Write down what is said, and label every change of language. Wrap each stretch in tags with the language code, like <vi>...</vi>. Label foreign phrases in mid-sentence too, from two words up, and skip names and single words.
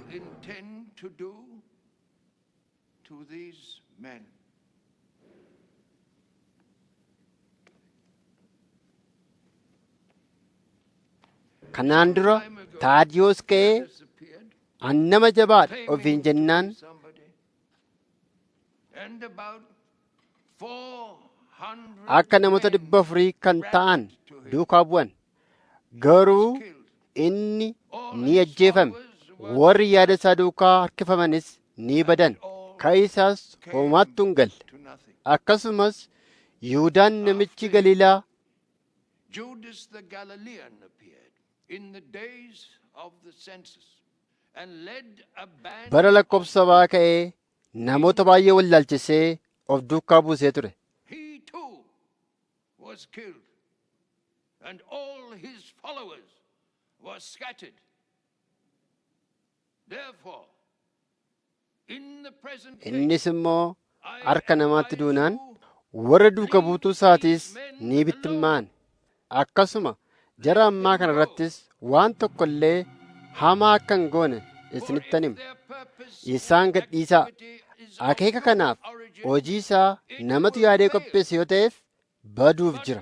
<om>Kanaan dura Taadiyoos ka'ee an nama jabaadha ofiin jennaan akka namoota 400 kan ta'an duukaa bu'an. Garuu inni ni ajjeefame. Warri yaada isaa duukaa harkifamanis ni badan. Ka'ii isaas homaattu hin galle. Akkasumas Yihuudaan namichi Galiilaa</om> <en>Judas the Galilean appeared in the days of the census and led a band</en> <om>bara lakkoofsabaa ka'ee namoota baay'ee wallaalchisee of duukaa buusee ture.</om> <en>He too was killed and all his followers were scattered. Therefore, in the present</en> <om>Innis immoo harka namaatti duunaan warra duuka buutuu isaatiis ni bittimmaan. Akkasuma jara ammaa kana irrattis waan tokko illee hamaa akka hin goone isinittan hima. Isaan gadhiisaa. Akeeka kanaaf hojii isaa namatu yaadee qopheesse yoo ta'eef baduuf jira.</om>